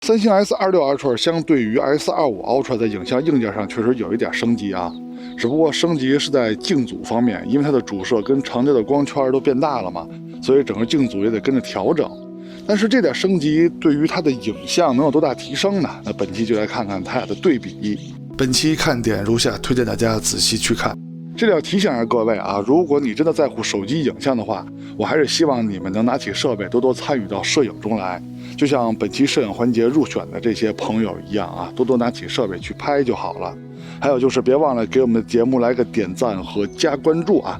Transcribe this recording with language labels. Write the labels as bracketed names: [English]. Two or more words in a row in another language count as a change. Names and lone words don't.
[Chinese] 三星 S26 Ultra 相对于 S25 Ultra 在影像硬件上确實有一點升級啊，只不過升級是在鏡組方面，因為它的主攝跟長焦的光圈都變大了嘛，所以整個鏡組也得跟着調整。但是這點升級對於它的影像能有多大提升呢？那本期就來看看它倆的對比。本期看點如下，推薦大家仔細去看。這裡要提醒一下各位啊，如果你真的在乎手機影像的話，我還是希望你們能拿起設備多多參與到攝影中來，就像本期攝影環節入選的這些朋友一樣啊，多多拿起設備去拍就好了。還有就是別忘了給我們的節目來個點讚和加關注啊。